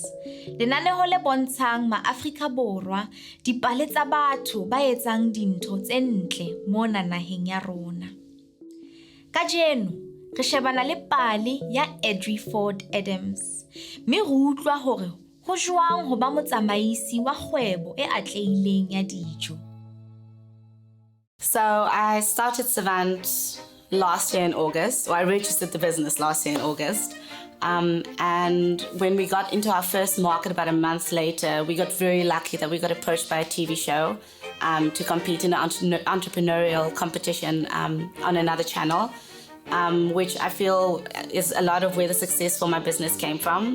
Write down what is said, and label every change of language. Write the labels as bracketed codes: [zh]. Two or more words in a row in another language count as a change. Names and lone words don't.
[st] Lenaneo le bontshang ma-Afrika Borwa dipale tsa batho ba etsang dintho tse ntle mona naheng ya rona. Kajeno re shebana le pale ya Adri Ford Adams. Mme re utlwa hore ho jwang ho ba motsamaisi wa kgwebo e atlehileng ya dijo. [en] So I started Savant last year in August, or I registered the business last year in August. And when we got into our first market about a month later, we got very lucky that we got approached by a TV show to compete in an entrepreneurial competition on another channel, which I feel is a lot of where the success for my business came from.